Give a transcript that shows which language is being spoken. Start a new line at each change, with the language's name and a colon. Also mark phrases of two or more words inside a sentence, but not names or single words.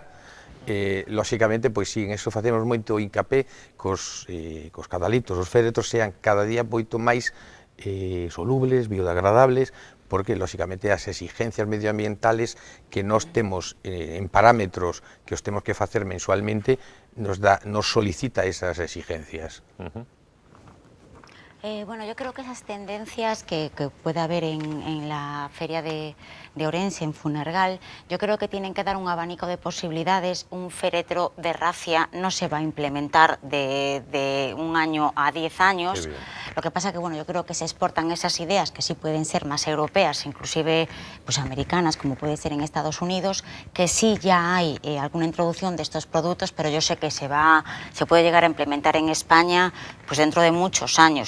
Galician: Lóxicamente, pois si, en eso facemos moito hincapé cos cadalitos, os féretros sean cada día moito máis solubles, biodegradables, porque, lóxicamente, as exigencias medioambientales que nós temos en parámetros que os temos que facer mensualmente nos solicita esas exigencias.
Spanish: Bueno, yo creo que esas tendencias que puede haber en la feria de Ourense, en Funergal, yo creo que tienen que dar un abanico de posibilidades. Un féretro de rafia no se va a implementar de un año a 10 años. Lo que pasa que, bueno, yo creo que se exportan esas ideas que sí pueden ser más europeas, inclusive pues americanas, como puede ser en Estados Unidos, que sí ya hay alguna introducción de estos productos, pero yo sé que se puede llegar a implementar en España pues dentro de muchos años.